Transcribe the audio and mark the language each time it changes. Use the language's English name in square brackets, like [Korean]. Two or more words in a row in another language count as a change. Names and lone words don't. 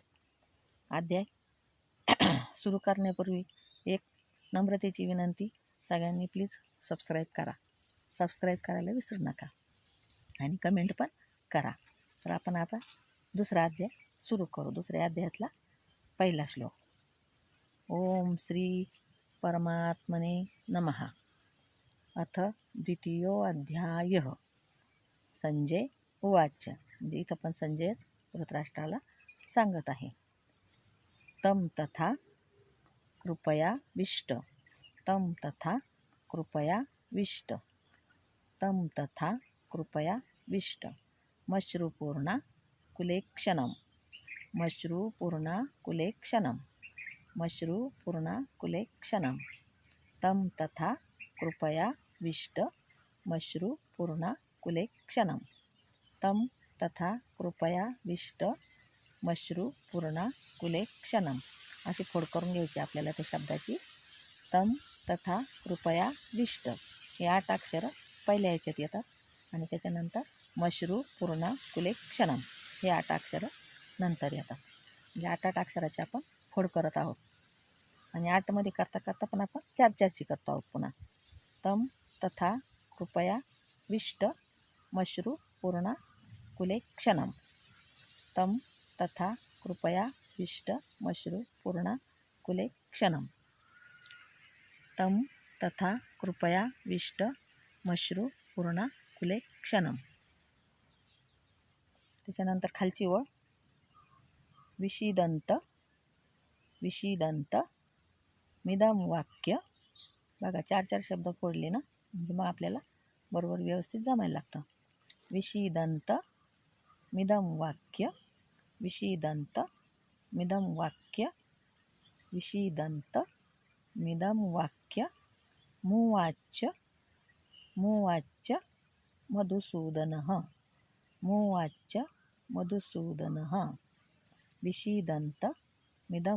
[Marathi] अध्याय सुरू करण्यापूर्वी एक नम्रतेची विनंती, सगळ्यांनी [English] please subscribe [Marathi] करा. सबस्क्राईब करायला विसरू नका आणि कमेंट पण करा. तर आपण आता दुसरा अध्याय सुरू करू. दुसऱ्या अध्यायातला पहिला श्लोक. [Sanskrit] ओम श्री परमात्मने नमः. अथ द्वितीयोऽध्यायः. संजय उवाच. [Marathi] म्हणजे इथं पण संजयच धृतराष्ट्राला सांगत आहे. [Sanskrit] तं तथा कृपया विष्ट. तं तथा कृपया विष्ट. तं तथा कृपया विष्ट मश्रुपूर्णा कुलेक्षणं मश्रुपूर्णा कुलेक्षणं मश्रुपूर्णा कुलेक्षणं तं तथा कृपया विष्ट मश्रुपूर्णा कुलेक्षणं तं तथा कृपया विष्ट मश्रुपूर्णा कुलेक्षणं [Marathi] अशी फोड करून घ्यायची आपल्याला त्या शब्दाची. [Sanskrit] तं तथा कृपया विष्ट हे 8 अक्षरं पहिल्या ह्याच्यात येतात आणि त्याच्यानंतर मश्रुपूर्णा कुलेक्षणं हे 8 अक्षरं नंतर येतात. म्हणजे 8 अक्षराची आपण फोड करत आहोत आणि 8मध्ये करता करता पण आपण 4-4ची करतो आहोत पुन्हा. तं तथा कृपया विष्ट मश्रुपूर्णा कुलेक्षणं तं तथा कृपया विष्ट मश्रुपूर्णा कुलेक्षणं तं तथा कृपया विष्ट मश्रुपूर्णा कुलेक्षणं. [Marathi] त्याच्यानंतर खालची ओळ [Sanskrit] विषीदंत विषीदंत मिदं वाक्य. [Marathi] बघा 4-4 शब्द फोडले ना, म्हणजे मग आपल्याला बरोबर व्यवस्थित जमायला लागतं. [Sanskrit] विषीदंत मिदं वाक्य विषीदंत मिदं वाक्य विषीदंत मिदं वाक्य मुवाच मुवाच मधुसूदनः मुवाच मधुसूदनः विषीदंत मिदं